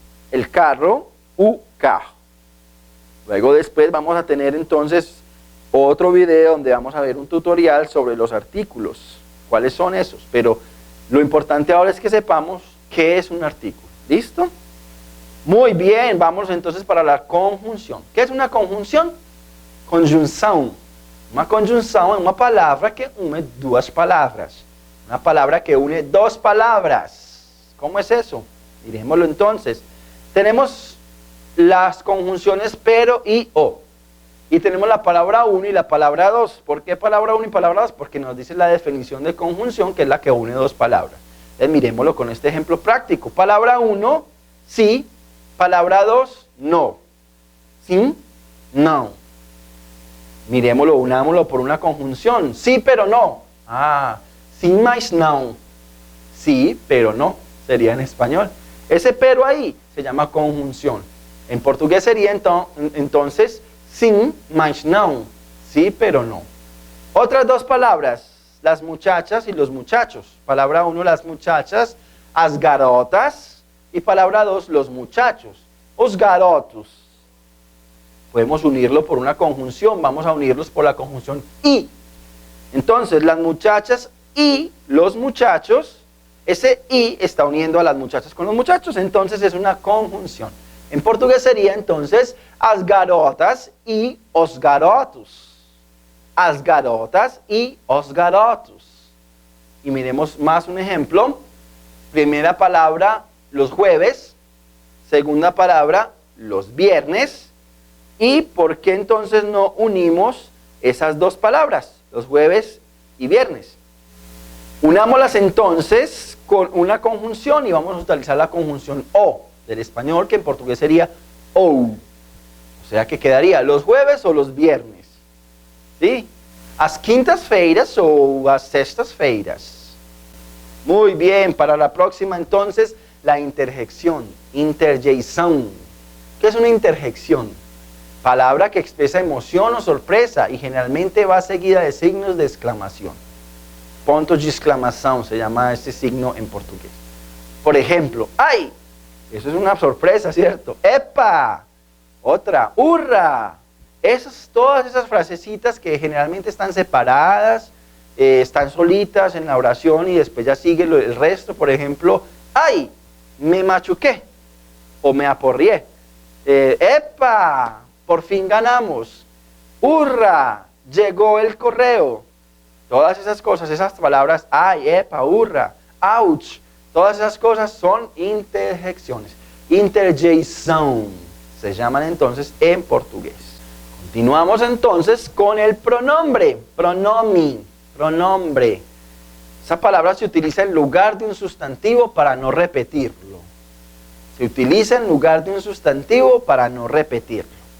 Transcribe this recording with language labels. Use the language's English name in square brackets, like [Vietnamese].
[Spanish] El carro, u, carro. Luego después vamos a tener entonces otro video donde vamos a ver un tutorial sobre los artículos. ¿Cuáles son esos? Pero lo importante ahora es que sepamos qué es un artículo. ¿Listo? Muy bien, vamos entonces para la conjunción. ¿Qué es una conjunción? Conjunção. [Portuguese] Uma conjunção é uma palavra que une duas palavras. [Spanish] Una palabra que une dos palabras. ¿Cómo es eso? Miremoslo entonces. Tenemos las conjunciones pero y o. Y tenemos la palabra uno y la palabra dos. ¿Por qué palabra uno y palabra dos? Porque nos dice la definición de conjunción, que es la que une dos palabras. Entonces miremoslo con este ejemplo práctico. Palabra uno, sí. Palabra dos, no. [Portuguese] sim, não. [Spanish] Miremoslo, unámoslo por una conjunción. Sí, pero no. [Portuguese] Ah, sim, mas não. [Spanish] Sí, pero no. Sería en español. Ese pero ahí se llama conjunción. En portugués sería entonces [Portuguese] sim, mas não. [Spanish] Sí, pero no. Otras dos palabras. Las muchachas y los muchachos. Palabra 1, las muchachas. [Portuguese] As garotas. [Spanish] Y palabra 2, los muchachos. [Portuguese] Os garotos. [Spanish] Podemos unirlo por una conjunción. Vamos a unirlos por la conjunción y. Entonces, las muchachas y los muchachos. Ese y está uniendo a las muchachas con los muchachos. Entonces, es una conjunción. En portugués sería entonces [Portuguese] as garotas y os garotos. As garotas y os garotos. [Spanish] Y miremos más un ejemplo. Primera palabra, los jueves. Segunda palabra, los viernes. ¿Y por qué entonces no unimos esas dos palabras, los jueves y viernes? Unámoslas entonces con una conjunción y vamos a utilizar la conjunción o del español, que en portugués sería ou. O sea que quedaría los jueves o los viernes. ¿Sí? [Portuguese] As quintas-feiras o as sextas-feiras. [Spanish] Muy bien, para la próxima entonces, la interjección, interjeição. ¿Qué es una interjección? Palabra que expresa emoción o sorpresa y generalmente va seguida de signos de exclamación. Pontos de exclamación se llama este signo en portugués. Por ejemplo, ¡ay! Eso es una sorpresa, ¿cierto? ¡Epa! Otra, ¡hurra! Todas esas frasecitas que generalmente están separadas, están solitas en la oración y después ya sigue el resto. Por ejemplo, ¡ay! Me machuqué o me aporrié. ¡Epa! Por fin ganamos. ¡Hurra! Llegó el correo. Todas esas cosas, esas palabras, ay, epa, hurra, ouch, todas esas cosas son interjecciones. Interjeição se llaman entonces en portugués. Continuamos entonces con el pronombre, pronombre. Esa palabra se utiliza en lugar de un sustantivo para no repetirlo. Se utiliza en lugar de un sustantivo para no repetirlo.